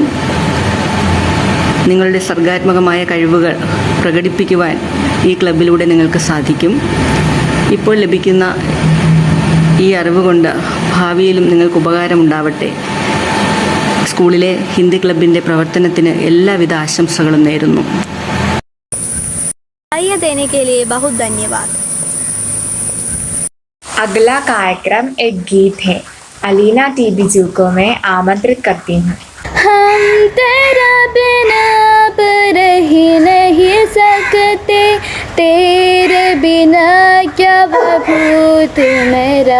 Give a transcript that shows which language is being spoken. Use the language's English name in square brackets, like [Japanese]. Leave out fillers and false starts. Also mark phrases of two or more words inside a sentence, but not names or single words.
[Malayalam] നിങ്ങളുടെ സർഗാത്മകമായ കഴിവുകൾ പ്രകടിപ്പിക്കുവാൻ ഈ ക്ലബിലൂടെ നിങ്ങൾക്ക് സാധിക്കും. ഇപ്പോൾ ലഭിക്കുന്ന ഈ അറിവ് കൊണ്ട് ഭാവിയിലും നിങ്ങൾക്ക് ഉപകാരമുണ്ടാവട്ടെ. സ്കൂളിലെ ഹിന്ദി ക്ലബിൻ്റെ പ്രവർത്തനത്തിന് എല്ലാവിധ ആശംസകളും നേരുന്നു. [Hindi] राय देने के लिए बहुत धन्यवाद। अगला कार्यक्रम एक गीत है। अलीना टीबीजू को मैं आमंत्रित करती हूँ। हम तेरा बिना अब रह नहीं सकते, तेरे बिना क्या भूत मेरा।